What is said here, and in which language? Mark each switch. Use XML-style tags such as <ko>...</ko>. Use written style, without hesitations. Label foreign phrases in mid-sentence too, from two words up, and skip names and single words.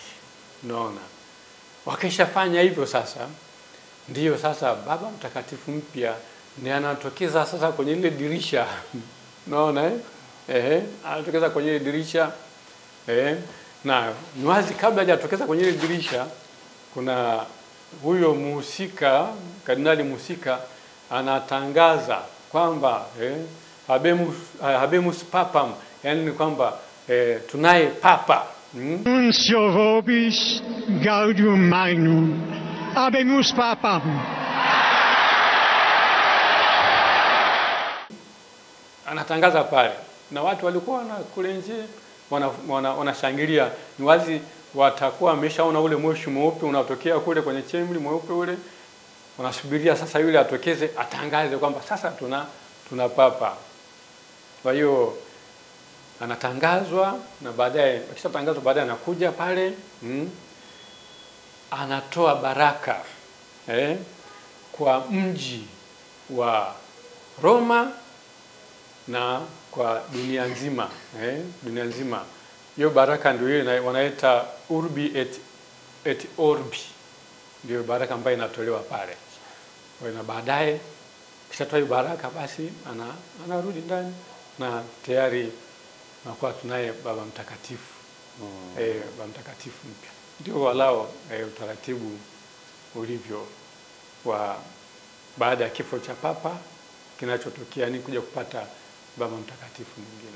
<sw>Unaona, wakishafanya hivyo sasa, ndiyo sasa Baba Mtakatifu mpya ndiye anatokeza sasa kwenye ile dirisha. Unaona anatokeza kwenye ile dirisha na ni wazi kabla hajatokeza kwenye ile dirisha, kuna huyo muhusika, kardinali muhusika anatangaza kwamba</sw> <la>habemus papam,</la> <sw>yani kwamba tunaye papa.</sw> <la>Nuncio vobis gaudium magnum, habemus papam.</la> <sw>Anatangaza pale na watu walikuwa kule nje wanashangilia. Ni wazi watakuwa wameshaona ule moshi mweupe unatokea kule kwenye chemli mweupe ule, wanasubiria sasa yule atokeze atangaze kwamba sasa tuna papa. Kwa hiyo anatangazwa, na baadaye akishatangazwa baadaye anakuja pale anatoa baraka kwa mji wa Roma na kwa dunia nzima. Dunia nzima. Hiyo baraka ndio ile wanaita</sw> <la>urbi et orbi.</la> <sw>Ndio baraka ambayo inatolewa pale. Na baadaye kishatoa hiyo baraka, basi anarudi ndani na tayari nakuwa tunaye Baba Mtakatifu. Baba Mtakatifu mpya. Ndio walao utaratibu ulivyo wa baada ya kifo cha papa, kinachotokea ni kuja kupata Baba Mtakatifu mwingine.</sw>